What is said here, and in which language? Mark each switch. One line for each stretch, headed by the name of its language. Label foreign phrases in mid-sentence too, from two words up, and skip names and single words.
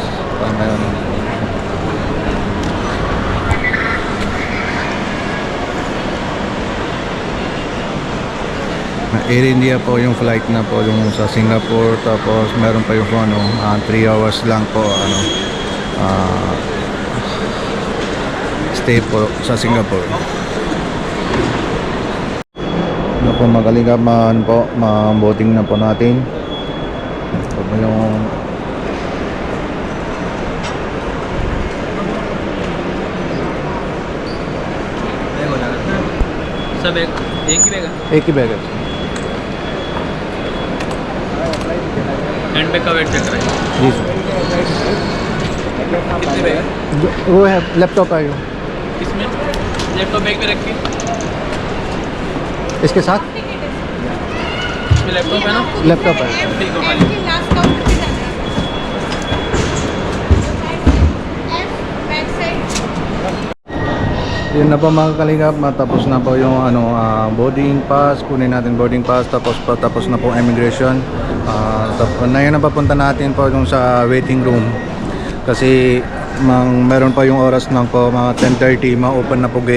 Filipino: Ngayon Air India po yung flight na po yung sa Singapore, tapos meron pa yung 3 hours lang po stay po sa Singapore. Ano po magaling po, ma-boating na po natin. Ito po yung
Hindi: सब एक ही बैग एक ही बैग है।
English: hand bag
Hindi: का
English: weight check
Hindi: कराइए। जी सर। कितने बैग है? वो है लैपटॉप है इसमें
English: laptop bag
Hindi: में रखिए। इसके साथ इसमें लैपटॉप है ना? लैपटॉप है। ठीक है खाली।
Filipino: Yun na po mga kalingap, matapos na po yung
English: boarding pass,
Filipino: kunin natin
English: boarding pass,
Filipino: tapos na po immigration. Ngayon na papunta natin po yung sa
English: waiting room
Filipino: kasi meron pa yung oras ng po mga 10:30, ma-open na po gate.